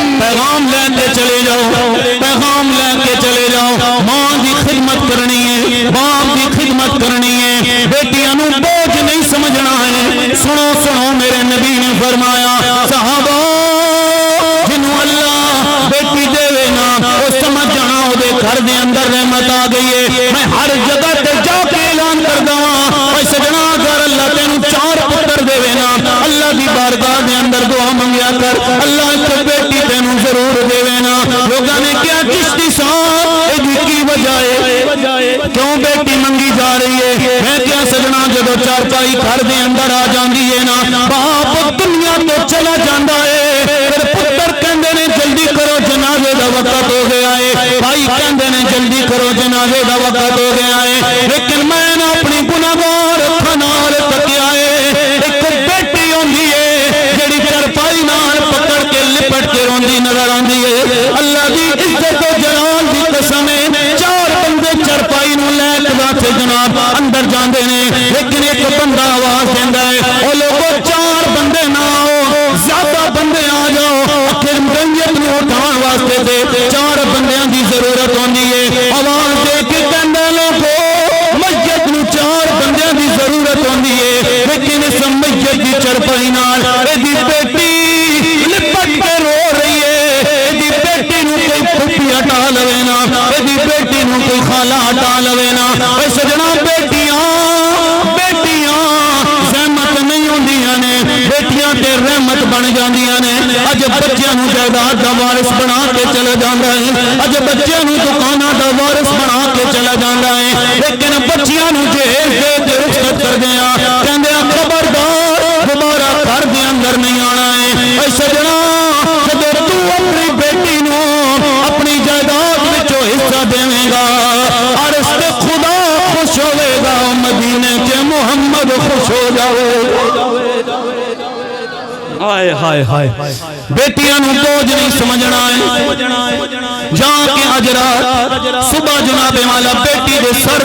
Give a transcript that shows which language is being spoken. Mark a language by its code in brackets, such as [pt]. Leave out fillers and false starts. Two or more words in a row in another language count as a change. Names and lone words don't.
[pa] پیغام لے کے چلے جاؤ پیغام لے کے چلے جاؤ ماں دی خدمت کرنی ہے باپ دی خدمت کرنی ہے بیٹیاں نو بوجھ نہیں سمجھنا ہے سنو سنو میرے نبی نے فرمایا صحابہ جنوں اللہ بیٹی دے نا وہ سمجھ جانا او دے گھر دے اندر رحمت آ گئی ہے میں ہر جگہ تے جا کے اعلان کردا ہاں اے سجنا اگر اللہ تینوں 4 پتر دے نا اللہ دی بارگاہ دے اندر دعا منگیا کر اللہ ایک بیٹی تینوں ضرور دے نا لوگاں نے کیا چشتی صاحب اے کی وجہ ہے کیوں بیٹی منگی جا رہی ہے میں کیا سجنا جدو چارپائی گھر دے اندر آ جاندی ہے نا باپ دنیا تو چلا جاندا ہے پھر پتر کہندے نے جلدی کرو جنازے دا وقت ہو گیا ہے بھائی کہندے نے جلدی کرو جنازے دا وقت ہو گیا ہے لیکن میں نے اپنی گناہگار اکھاں نال تکیا ہے ایک بیٹی ہوندی ہے جڑی چارپائی نال پکڑ کے لپٹ کے روندی نظر آندی ہے اللہ دی عزت و جلال دی قسم ہے 4 بندے چارپائی نو لے کے جناب اندر جاندے نے لیکن ایک بندہ آواز دیندا ہے او لوگو 4 بندے نہ آؤ زیادہ بندے آ جاؤ آخر میت نو اٹھان واسطے تے 4 بندیاں دی ضرورت ہوندی ہے آواز دے کے کہندا لوگو میت نو 4 بندیاں دی ضرورت ہوندی ہے لیکن اس میت دی چارپائی نال ایدی بیٹی لپٹ کے رو رہی ہے ایدی بیٹی نو کوئی پھپھی ہٹا لوے نا ایدی بیٹی نو کوئی خالہ ہٹا لوے نا اے سجنا بیٹیاں زحمت نہیں ہوندیاں نے بیٹیاں تے رحمت بن جاندیاں نے اج بچیاں نو جائیداد دا وارث بنا کے چلا جاندا ہے اج بچیاں نو دکاناں دا وارث بنا کے چلا جاندا ہے لیکن بچیاں نو جیل دے کے رخصت کر دیاں کہندے خبردار دوبارہ گھر دے اندر نہیں آنا ہے اے سجنا جدوں تو اپنی بیٹی نو اپنی جائیداد وچوں حصہ دیویں گا عرش تے خدا خوش ہوے گا مدینے کے محمد خوش ہو جاوے ہائے ہائے ہائے بیٹیاں نو بوجھ نہیں سمجھنا ہے جا کے اجرات صبح جناب والا بیٹی دے سر